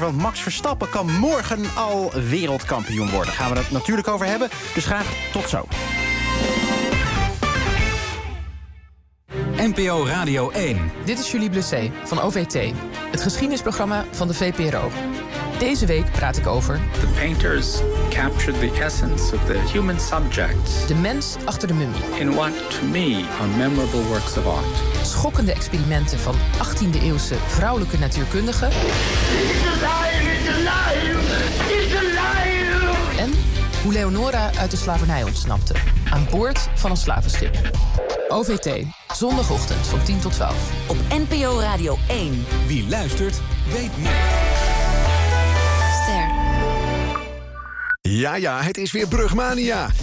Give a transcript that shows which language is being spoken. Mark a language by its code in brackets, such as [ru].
[nl] Want Max Verstappen kan morgen al wereldkampioen worden. Gaan we dat natuurlijk over hebben. Dus graag tot zo. NPO Radio 1. Dit is Julie Blessé van OVT. Het geschiedenisprogramma van de VPRO. Deze week praat ik over [en] the painters captured the essence of the human subject. [nl] De mens achter de mummie. [en] In what to me are memorable works of art. [nl] Schokkende experimenten van 18e eeuwse vrouwelijke natuurkundigen. [en] It's alive, it's alive, it's alive. [nl] En hoe Leonora uit de slavernij ontsnapte aan boord van een slavenschip. OVT, zondagochtend van 10 tot 12. Op NPO Radio 1. Wie luistert, weet meer. Ja, ja, het is weer Brugmania.